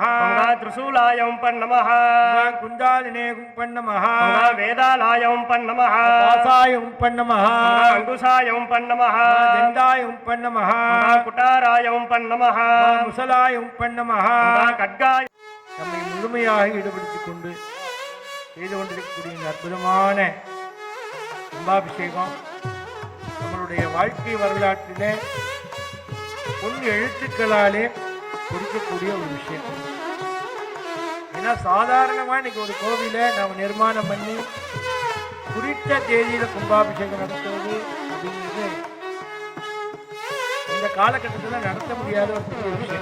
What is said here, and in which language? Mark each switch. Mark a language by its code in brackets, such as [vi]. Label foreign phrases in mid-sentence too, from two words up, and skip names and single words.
[sa] त्रिशूलाय नमः कुण्डालिने नमः वेदालाय नमः वासाय नमः अंकुशाय नमः दण्डाय नमः कुटाराय नमः मुसलाय नमः खड्गाय [ta] நம்மை முழுமையாக ஈடுபடுத்திக் கொண்டு செய்து கொண்டிருக்கக்கூடிய இந்த அற்புதமான கும்பாபிஷேகம் நம்மளுடைய வாழ்க்கை வரலாற்றிலே பொன் எழுத்துக்களாலே குறிக்கக்கூடிய ஒரு விஷயம். ஏன்னா சாதாரணமா இன்னைக்கு ஒரு கோவில நாம நிர்மாணம் பண்ணி குறித்த தேதியில கும்பாபிஷேகம் நடத்துவது அப்படிங்கிறது இந்த காலகட்டத்தில் நடத்த முடியாத ஒரு பெரிய விஷயம்.